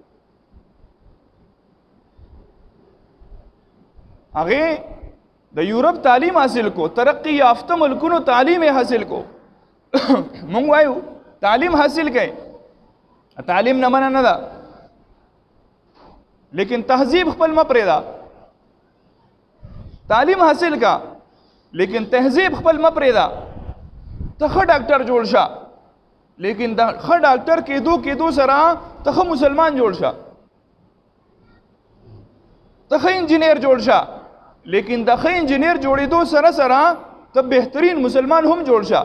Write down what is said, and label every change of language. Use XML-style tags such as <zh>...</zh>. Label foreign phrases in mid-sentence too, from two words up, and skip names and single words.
<ps>هغه د یورپ تعلیم حاصل کو، ترقی یافته ملکونو تعلیم یې حاصل کو. مونږ وایو تعلیم حاصل کړئ، تعلیم نه منع نه ده لیکن تہذیب خپل مه پرېږده. تعلیم حاصل کا لیکن تہذیب خپل مه پرېږده. ته ښه ډاکټر جوړ شه لیکن د ښه ډاکټر کېدو سره ته ښه مسلمان جوړ شه. ته ښه انجینیر جوړ شه لیکن د ښه انجینیر جوړېدو سره سره ته بهترین مسلمان هم جوړ شه.</ps>